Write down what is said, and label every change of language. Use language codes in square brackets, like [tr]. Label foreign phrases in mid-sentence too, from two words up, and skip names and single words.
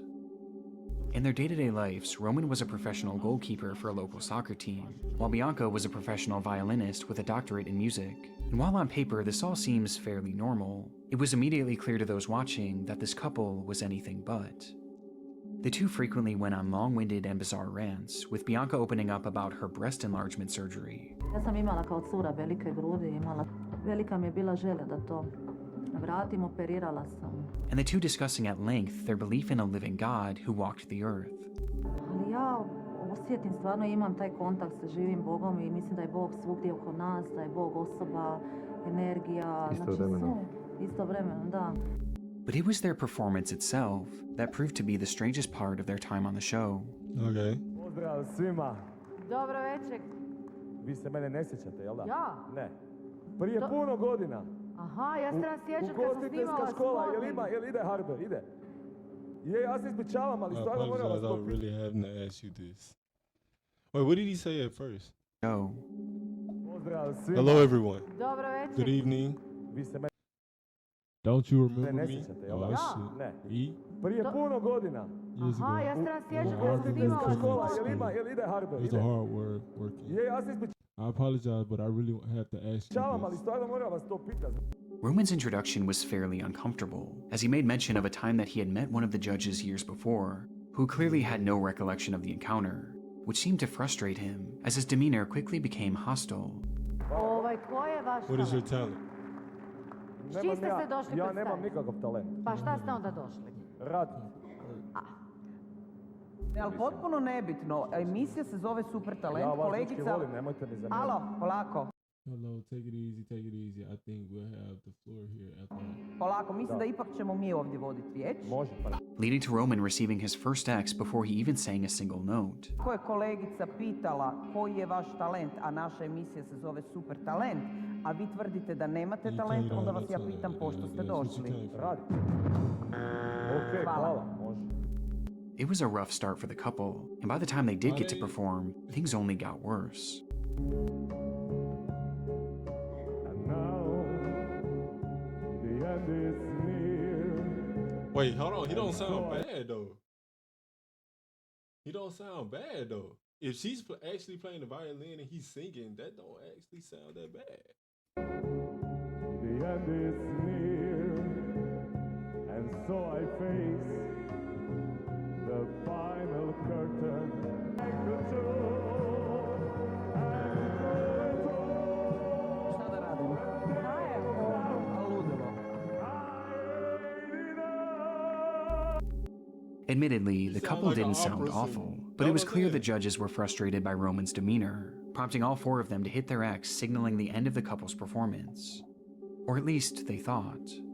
[en] In their day-to-day lives, Roman was a professional goalkeeper for a local soccer team, while Bianca was a professional violinist with a doctorate in music. And while on paper this all seems fairly normal, it was immediately clear to those watching that this couple was anything but. The two frequently went on long-winded and bizarre rants, with Bianca opening up about her breast enlargement surgery. [hr] Ja sam imala kao cura velike grudi, velika mi je bila želja da to vratim, operirala sam. [en] And the two discussing at length their belief in a living God who walked the earth. [hr] Ali ja osjetim, stvarno imam taj kontakt sa živim Bogom i mislim da je Bog svugdje oko nas, da je Bog osoba, energija, istovremeno, da. [en] But it was their performance itself that proved to be the strangest part of their time on the show. Okay. [hr] Pozdrav svima. Dobro večer. Vi se mene ne sjećate, jel da? Ja? Ne. Prije puno godina. Aha, ja se nas sjećam kad sam Ugostiteljska snimala škola, spot. jel ide Hardo, ide. Je, ja se ispričavam, ali I stvarno moram vas [en] apologize. I [hr] to [en] really having to ask you this. Wait, what did he say at first? Show. [hr] Pozdrav svima. [en] Hello, everyone. [hr] Dobro večer. [en] Good evening. [hr] Vi se me [en] Don't you remember [hr] ne [en] me? [hr] sjećate, jel [en] Oh, [hr] da? [en] shit. [hr] Ne. [en] Me? [hr] Prije puno godina. [en] Years [hr] Aha, [en] ago. [hr] ja se nas sjećam kad sam [en] Harvard [hr] snimala [en] Business [hr] Škola, spot. jel ide Hardo, [en] It was [hr] ide. [en] a hard word working. [hr] Je, ja se ispričavam, [en] I apologize, but I really have to ask you [hr] ali [en] this. [hr] stvarno moram vas to pitati. [en] Roman's introduction was fairly uncomfortable, as he made mention of a time that he had met one of the judges years before, who clearly had no recollection of the encounter, which seemed to frustrate him, as his demeanor quickly became hostile. [hr] Ko je vaš [en] What is your talent? [hr] talent? S čim ste se došli Ja nemam predstaviti? nikakav talent. Pa šta ste onda došli? Rad. Ali potpuno nebitno, emisija se zove Super Talent, Ja vas kolegica... dečki volim, nemojte mi zamjeriti. Alo, polako, [en] Hello, take it easy, take it easy. I think we'll have the floor here after. [hr] polako, mislim da ipak ćemo mi ovdje voditi riječ. Može, pa. [en] Leading to Roman receiving his first X before he even sang a single note. [hr] Ko je kolegica pitala koji je vaš talent, a naša emisija se zove Super Talent, a vi tvrdite da nemate talent, onda vas ja pitam pošto ste došli. Radi. Okej, hvala, može. [en] It was a rough start for the couple, and by the time they did get to perform, things only got worse. And now, the end is near. Wait, hold on. He don't sound bad though. He don't sound bad though. If she's actually playing the violin and he's singing, that don't actually sound that bad. The end is near. And so I face the final curtain. [hr] Šta da radim? Ludilo. [en] Admittedly, the sound couple like an didn't sound opera singer. awful, but No, it was no, clear no. the judges were frustrated by Roman's demeanor, prompting all four of them to hit their X, signaling the end of the couple's performance. Or at least they thought.